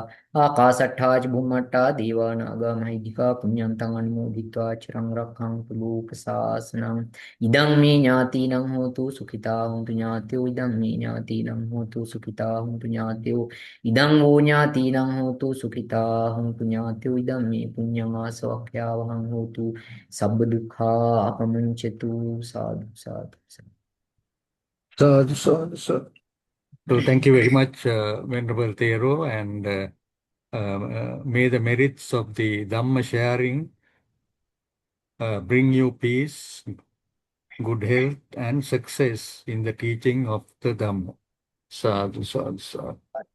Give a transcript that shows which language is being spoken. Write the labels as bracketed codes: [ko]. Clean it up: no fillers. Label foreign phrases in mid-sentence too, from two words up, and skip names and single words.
[pi] ආකාසට්ඨා ච බුම්මට්ඨා දේවා නාග මහිද්దికා පුඤ්ඤන්තං අනුමෝදිत्वा චිරං රක්ඛන්තු ලෝක සාසනං ඉදං මේ ඥාතිනං හෝතු සුඛිතා හුන්තු ඥාතයෝ ඉදං මේ ඥාතිනං හෝතු සුඛිතා හුන්තු ඥාතයෝ ඉදං වූ ඥාතිනං හෝතු සුඛිතා හුන්තු ඥාතයෝ ඉදං මේ පුඤ්ඤං ආසවක්ඛ්‍යාවහං හෝතු සබ්බ දුක්ඛා අපමුඤ්චතු සාදු සාදු Sadhu, sadhu, sadhu. [en] So thank you very much, Venerable Thero, and may the merits of the Dhamma sharing bring you peace, good health, and success in the teaching of the Dhamma. [pi] Sadhu, sadhu, sadhu.